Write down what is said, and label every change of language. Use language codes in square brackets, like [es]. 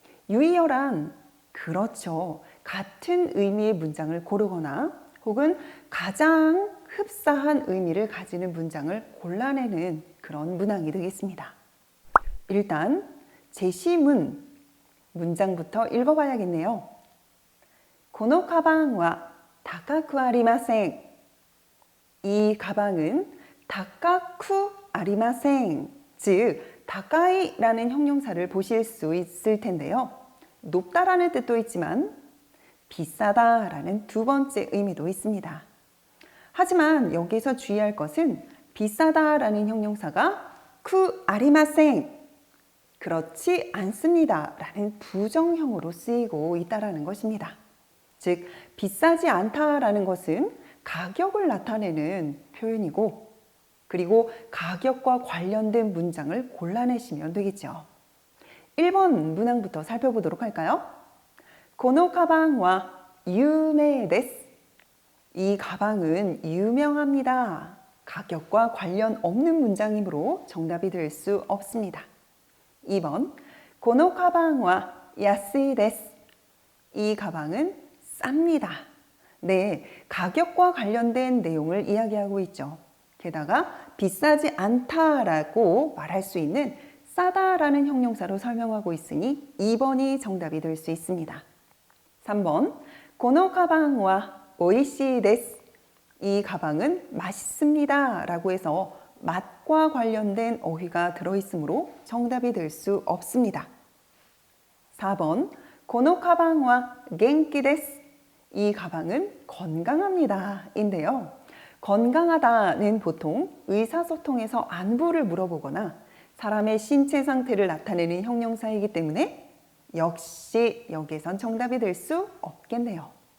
[ko] 유의어란 그렇죠. 같은 의미의 문장을 고르거나 혹은 가장 흡사한 의미를 가지는 문장을 골라내는 그런 문항이 되겠습니다. 일단 제시문 문장부터 읽어봐야겠네요. [ja] このカバンは高くありません. [ko] 이 가방은 [ja] 高くありません. [ko] 즉 가까이라는 형용사를 보실 수 있을 텐데요. 높다라는 뜻도 있지만 비싸다라는 두 번째 의미도 있습니다. 하지만 여기서 주의할 것은 비싸다라는 형용사가 쿠 아리마생, 그렇지 않습니다 라는 부정형으로 쓰이고 있다는 것입니다. 즉 비싸지 않다라는 것은 가격을 나타내는 표현이고, 그리고 가격과 관련된 문장을 골라내시면 되겠죠. 1번 문항부터 살펴보도록 할까요? [ja] このカバンは有名です. [ko] 이 가방은 유명합니다. 가격과 관련 없는 문장이므로 정답이 될 수 없습니다. [ja] 2번 このカバンは安いです. [ko] 이 가방은 쌉니다. 네, 가격과 관련된 내용을 이야기하고 있죠. 게다가 비싸지 않다라고 말할 수 있는 싸다라는 형용사로 설명하고 있으니 2번이 정답이 될 수 있습니다. [ja] 3번 このカバンはおいしいです. [ko] 이 가방은 맛있습니다 라고 해서 맛과 관련된 어휘가 들어있으므로 정답이 될 수 없습니다. [ja] 4번 このカバンは元気です. [ko] 이 가방은 건강합니다 인데요. 건강하다는 보통 의사소통에서 안부를 물어보거나 사람의 신체 상태를 나타내는 형용사이기 때문에 역시 여기선 정답이 될 수 없겠네요.